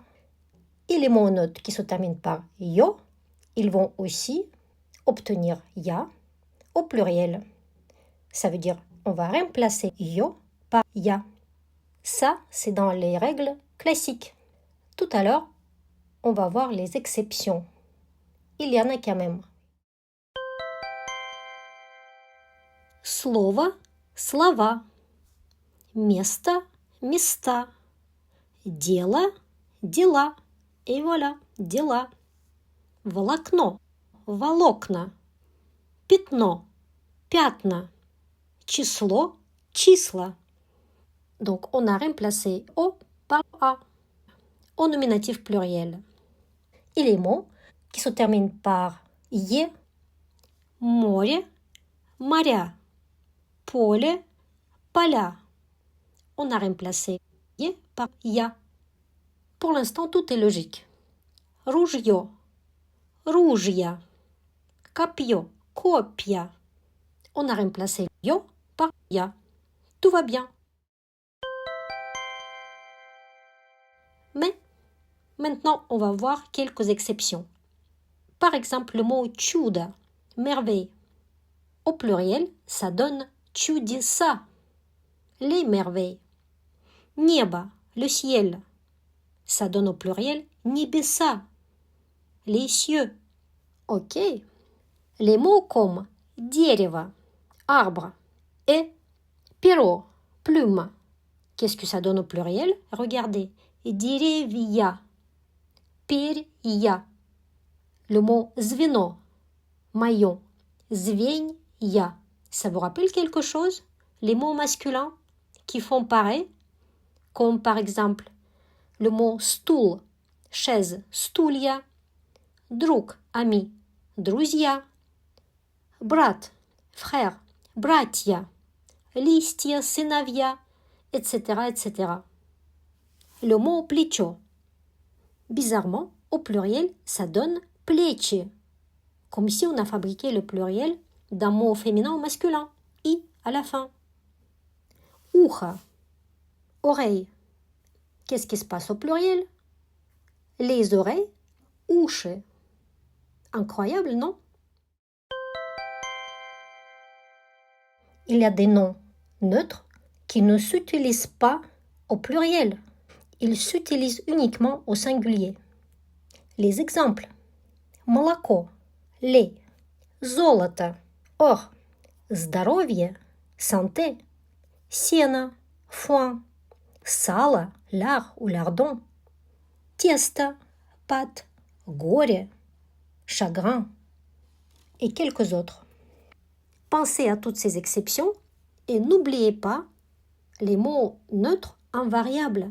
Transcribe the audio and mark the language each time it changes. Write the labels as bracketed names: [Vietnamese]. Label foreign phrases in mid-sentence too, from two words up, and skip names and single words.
[French] Et les mots neutres qui se terminent par yo, ils vont aussi obtenir ya au pluriel. Ça veut dire on va remplacer yo par ya. Ça, c'est dans les règles classiques. Tout à l'heure, on va voir les exceptions. Il y en a quand même. [Russian] Слово, слова. Место, места. Дело, дела. [French] Et voilà, [Russian] дела. Волокно, волокна. Пятно, пятна. Число, числа. [French] Donc, on a remplacé O par A au nominatif pluriel. Et les mots qui se terminent par «е», [Russian] море, моря, поле, поля. [French] On a remplacé «е» par «я». Pour l'instant, tout est logique. [Russian] Ружье, ружья, копье, копья. [French] On a remplacé «ё» par «я». Tout va bien. Mais maintenant, on va voir quelques exceptions. Par exemple, le mot чудо, merveille. Au pluriel, ça donne чудеса, les merveilles. Небо, le ciel. Ça donne au pluriel небеса, les cieux. Ok. Les mots comme дерево, arbre, et перо, plume. Qu'est-ce que ça donne au pluriel? Regardez. [Russian] Деревья, перья. [French] Le mot звено, maillon, звенья. Ça vous rappelle quelque chose? Les mots masculins qui font pareil, comme par exemple le mot стул, chaise, [Russian] стулья, друг, [French] ami, друзья, брат, frère, [Russian] братья, листья, сыновья, [French] etc., etc. Le mot плечо. Bizarrement, au pluriel, ça donne плечи. Comme si on a fabriqué le pluriel d'un mot féminin ou masculin. I à la fin. Ухо. Oreille. Qu'est-ce qui se passe au pluriel? Les oreilles. Уши. Incroyable, non? Il y a des noms neutres qui ne s'utilisent pas au pluriel. Ils s'utilisent uniquement au singulier. Les exemples. [Russian] Молоко, lait, золото, or, здоровье, santé, сено, foin, сало, [French] lard ou lardon, тесто, pâte, горе, chagrin, et quelques autres. Pensez à toutes ces exceptions et n'oubliez pas les mots neutres invariables.